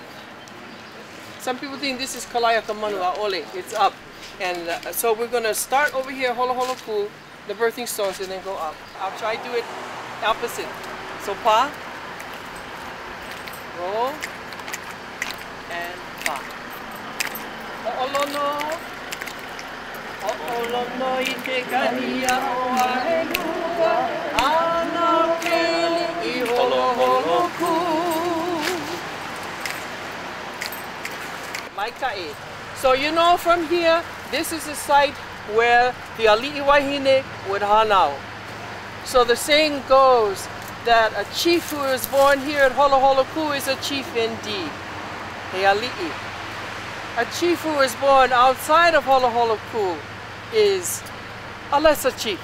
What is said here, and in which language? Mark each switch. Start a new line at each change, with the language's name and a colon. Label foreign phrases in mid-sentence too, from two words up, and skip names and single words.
English: Some people think this is Kalaiakamanu Aole, it's up. And so we're gonna start over here, Holo Holo Ku, the birthing stones, and then go up. I'll try to do it opposite. So pa, roll, and pa.
Hawaiian: Ho'olono. Ho'olono I te kania o Wailua, ana keli I holo holo ku. Maikai.
English: So you know from here, this is the site where the
Hawaiian: ali'i wahine
English: would hanau. So the saying goes that a chief who is born here at Holo Holo Ku is a chief indeed.
Hawaiian: He ali'i.
English: A chief who is born outside of Holo Holo Ku is a lesser chief.